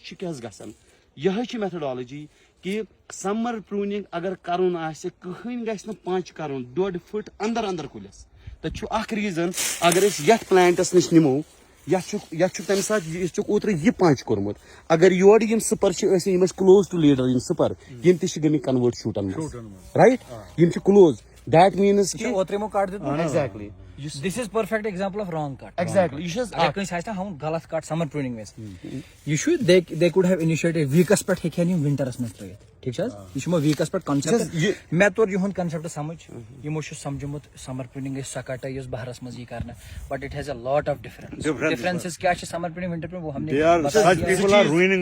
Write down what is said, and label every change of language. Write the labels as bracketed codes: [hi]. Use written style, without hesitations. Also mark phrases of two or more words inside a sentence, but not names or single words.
[ks] چھِ کیاہ گژھان یِہے چھِ میتھڈالجی کہِ [en] summer pruning [ks] اگر کرُن آسہِ کٕہٕنۍ گژھِ نہٕ پانٛچ کرُن 1.5 فُٹ اندر کُلِس تتہِ چھُ اکھ ریٖزن اگر أسۍ یتھ پلانٹس نِش نِمو یتھ چھُ تمہِ ساتہٕ یہِ چھُکھ اوترٕ یہِ پانٛچ کوٚرمُت اگر یورٕ یِم سپر چھِ ٲسۍ یِم ٲسۍ [en] close to leader [ks] یِم سپر یِم تہِ چھِ گٔمٕتۍ کنوٲرٹ شوٗٹن منٛز رایٹ یِم چھِ کلوز دیٹ میٖنٕز ایگزیکٹلی [en] This is perfect example of wrong cut [ks] ایگزیکٹلی یہ اگر کٲنٛسہِ آسہِ نا ہاوُن غلط کٹ [en] summer pruning [ks] منٛز یہِ چھُ [en] they could have [ks] اِنِشیٹِو ویٖکس پٮ۪ٹھ ہیٚکہِ ہن یِم ونٹرس منٛز ترٲیِتھ ٹھیٖک چھِ حظ یہِ چھُ یِمو ویٖکس پٮ۪ٹھ کنسیپٹ مےٚ توٚر یِہُنٛد کنسیپٹ سمجھ یِمو چھُ سمجھومُت سمر پرٛوٗنِنٛگ گژھِ سۄ کٹٲے یۄس بہارس منٛز یی کرنہٕ [en] but it has a lot of difference differences [ks] کیاہ چھِ [en] summer pruning winter pruning [ur] وہ ہم نے